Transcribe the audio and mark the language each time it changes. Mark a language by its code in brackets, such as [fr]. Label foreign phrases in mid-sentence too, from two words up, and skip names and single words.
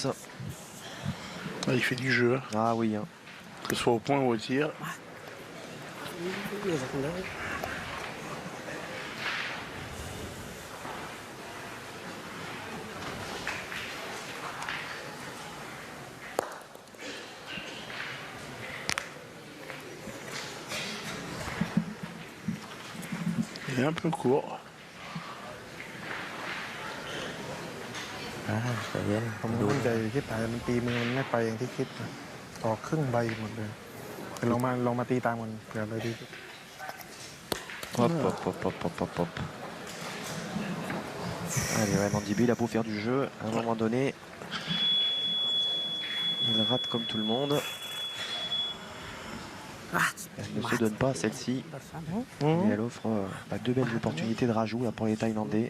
[fr] Ah, il fait du jeu, hein, Ah oui, hein. que ce soit au point ou au tir. [id] Ini satu lagi. [fr] Il est un peu court. [th] ใจเย็น ผม ดู มั่นใจคิดแต่มันตีมือมันไม่ไปอย่างที่คิดนะออกครึ่งใบหมดเลยแต่ลองมาตีตามมันเผื่อเลยดี [fr] Hop. Allez, ouais, Mandibi, il a beau faire du jeu, à un moment donné, il rate comme tout le monde. Elle ne se donne pas celle-ci, mais elle offre deux belles opportunités de rajout là, pour les Thaïlandais.